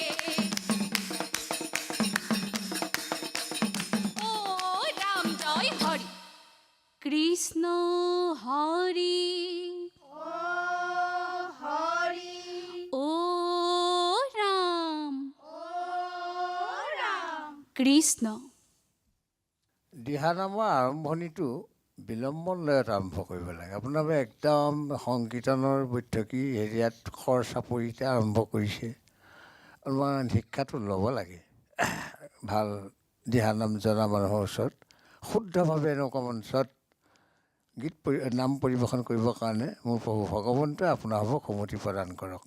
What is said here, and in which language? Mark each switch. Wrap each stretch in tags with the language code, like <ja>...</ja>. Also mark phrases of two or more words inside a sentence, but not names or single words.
<as>ও রাম জয় হরি কৃষ্ণ হরি ও রাম কৃষ্ণ দিহানামৰ আৰম্ভণিটো বিলম্বন লয়ত আৰম্ভ কৰিব লাগে। আপোনালোকে একদম সংকীৰ্তনৰ বৈঠকী হেৰিয়াত খৰ চাপৰিতে আৰম্ভ কৰিছে। অলপমান শিক্ষাটো ল'ব লাগে ভাল দিহানাম জনা মানুহৰ ওচৰত শুদ্ধভাৱে এনেকুৱা মঞ্চত নাম পৰিৱেশন কৰিবৰ কাৰণে মোৰ প্ৰভু ভগৱন্তই আপোনালোকক সমতি প্ৰদান কৰক।</as>